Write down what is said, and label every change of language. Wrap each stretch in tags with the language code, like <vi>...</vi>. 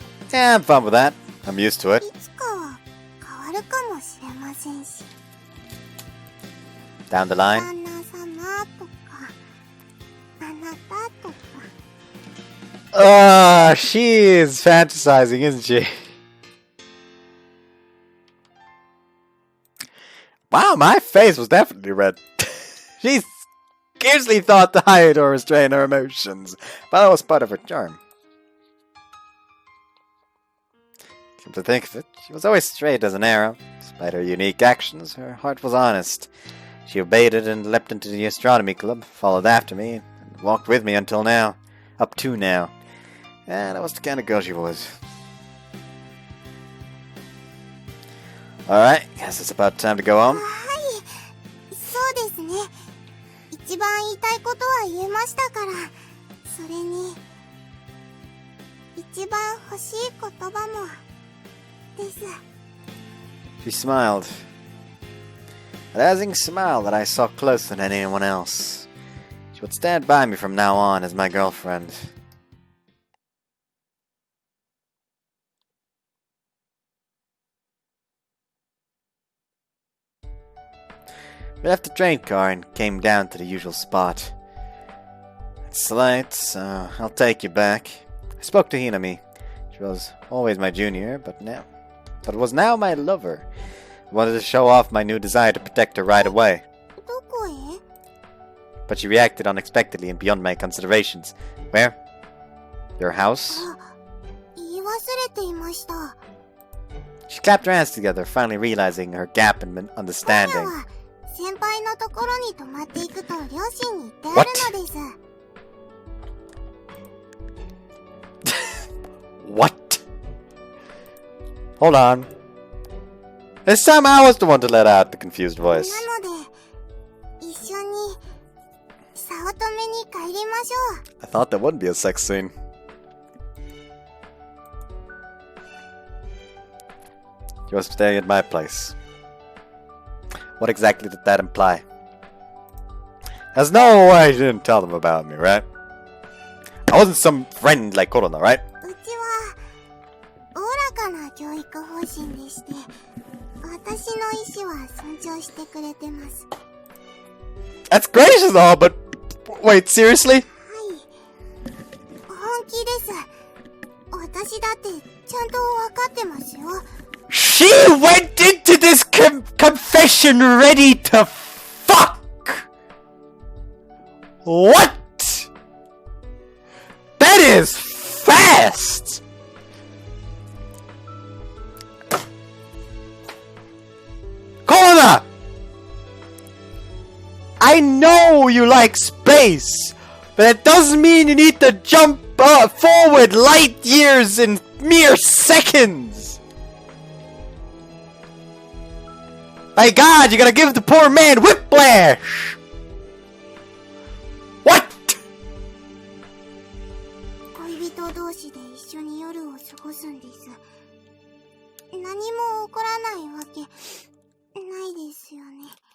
<en>Yeah, I'm fine with that. I'm used to</en> <ja>い</ja> <en>it.</en> <ja>つかは変わるかもしれませんし。</ja> <en>Down the line.</en> <ja>旦那様とか、あなたとか。</ja> <en>She is fantasizing, isn't she? Wow, my face was definitely red. She scarcely thought to hide or restrain her emotions, but that was part of her charm. Come to think of it, she was always straight as an arrow. Despite her unique actions, her heart was honest. She obeyed it and leapt into the astronomy club, followed after me, and walked with me until now. Up to now. Yeah, that was the kind of girl she was. Alright, guess it's about time to go home.</en> <ja>はい、そうですね。一番言いたいことは言えましたから。それに、一番欲しい言葉もです。</ja> <en>She smiled. A dazzling smile that I saw closer than anyone else. She would stand by me from now on as my girlfriend. We left the train car and came down to the usual spot. It's late, so I'll take you back. I spoke to Hinami. She was always my junior, but was now my lover. I wanted to show off my new desire to protect her right away.</en> <ja>どこへ？</ja> <en>But she reacted unexpectedly and beyond my considerations. Where? Your house?</en> <ja>言い忘れていました。</ja> <en>She clapped her hands together, finally realizing her gap in</en> <ja>今夜</ja> <en>understanding.</en> <ja>は先輩のところに泊まっていくと両親に言ってあるのです。</ja> <en>What? Hold on. This time I was the one to let out the confused voice.</en> <ja>なので、一緒に早乙女に帰りましょう。</ja> <en>I thought there wouldn't be a sex scene. You were staying at my place. What exactly did that imply? There's no way you didn't tell them about me, right? I wasn't some friend like Corona, right?</en> <ja>うちはおおらかな教育方針でして、私の意思は尊重してくれてます。</ja> <en>That's gracious and all, but wait, seriously?</en> <ja>はい、本気です。私だってちゃんと分かってますよ。</ja> <en>She went into this confession ready to fuck! What? That is fast! Corona! I know you like space, but that doesn't mean you need to jump forward light years in mere seconds! My God, you're gonna give the poor man whiplash! What?</en> <ja>恋人同士で一緒に夜を過ごすんです。何も起こらないわけないですよね。</ja>